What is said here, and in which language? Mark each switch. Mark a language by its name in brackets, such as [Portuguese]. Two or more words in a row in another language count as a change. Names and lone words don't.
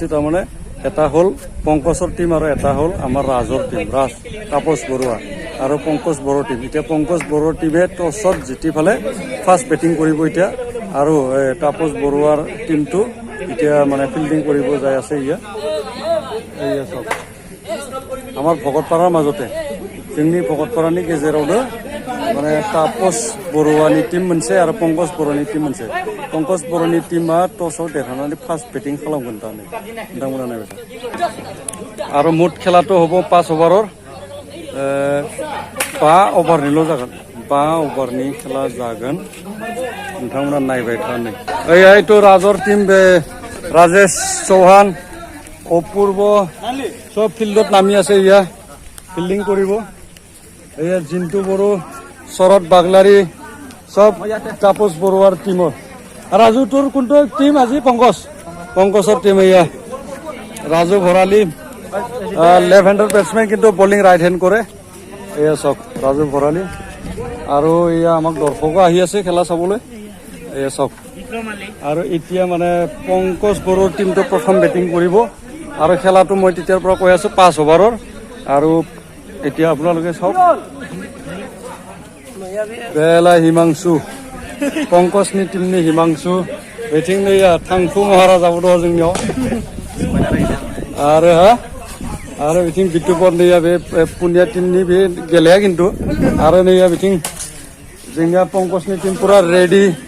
[Assamese] তাৰমানে এটা হ'ল পংকজৰ টিম আৰু এটা হ'ল আমাৰ ৰাজৰ টিম, ৰাজ তাপস বৰুৱা আৰু পংকজ বড়োৰ টিম। এতিয়া পংকজ বড়োৰ টিমে টছত জিতি ফালে [English] first batting [Assamese] কৰিব এতিয়া, আৰু তাপস বৰুৱাৰ টিমটো এতিয়া মানে ফিল্ডিং কৰিব যাই আছে। এয়া চব আমাৰ ভকতপাৰাৰ মাজতে [Bodo] जोंनि भकतपारानि गेजेरावनो माने तापस बरुवानि टीम मोनसे आरो पंकज बरुवानि टीम मोनसे। पंकज बरुवानि टीमा टसआव देरहानानै [English] first batting [Bodo] खालामगोन दा नोंथांमोना नायबाय आरो मुद खेलाथ' हब 5 अभारर 5 अभारनिल' जागोन, 5 अभारनि खेला जागोन। नोंथांमोना नायबाय था नै ओइथ' राजर टीम बे राजेश चौहान अपूर्व [Assamese] চব ফিল্ডত নামি আছে। ইয়া ফিল্ডিং কৰিব। এয়া জিন্তু বড়ো, শৰৎ বাগলাৰী সব তাপস বৰুৱাৰ টিমৰ। ৰাজু তোৰ কোনটো টিম আজি? পংকজৰ টিম। এয়া ৰাজু ভৰালী [English] left handৰ batsman, [Assamese] কিন্তু [English] bowling right hand [Assamese] কৰে। এয়া চব ৰাজু ভৰালী। আৰু এয়া আমাক দৰ্শকো আহি আছে খেলা চাবলৈ। এয়া চব আৰু এতিয়া মানে পংকজ বড়োৰ টিমটো প্ৰথম বেটিং কৰিব। আৰু খেলাটো মই তেতিয়াৰ পৰা কৈ আছো 5 অভাৰৰ। আৰু এতিয়া আপোনালোকে চাওক বেলা হিমাংশু [Bodo] पंकजनि टीमनि हिमांशु बेथिं नै थांफु महाराजाबो दं जोंनियाव आरो बिथिं बिटुपर नैया बे पुनिया टीमनि बे गेलेया खिन्थु आरो नैया बिथिं जोंनिया पंकजनि टीम पुरा रेडी